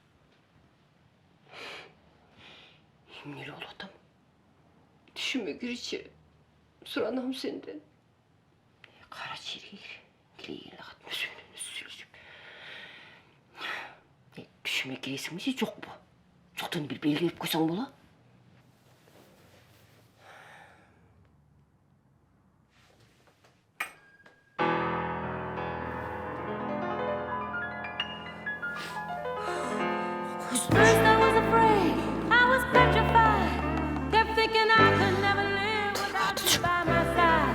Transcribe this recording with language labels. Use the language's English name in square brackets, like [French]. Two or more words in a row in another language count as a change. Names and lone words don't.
[Kyrgyz] Эмне эле болуп атам? Түшүмө киричи. Суранам сенден. Кара жерге кире эле кат сүйлөшүп. Түшүмө киресиңби же жокпу? Жоктон бир белгилеп койсоң боло. [English] First I was afraid, I was petrified, kept thinking I could never live without you by my side.